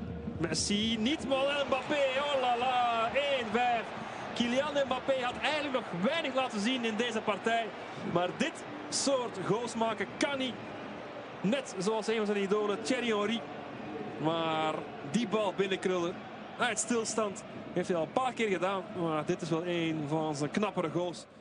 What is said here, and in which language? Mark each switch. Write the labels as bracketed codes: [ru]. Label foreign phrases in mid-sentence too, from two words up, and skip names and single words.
[nl] Messi niet, maar Mbappé. Oh la la. 1-5. Kylian Mbappé had eigenlijk nog weinig laten zien in deze partij. Maar dit soort goals maken kan hij. Net zoals een van zijn idolen, Thierry Henry. Maar die bal binnenkrullen uit stilstand heeft hij al een paar keer gedaan. Maar dit is wel een van zijn knappere goals.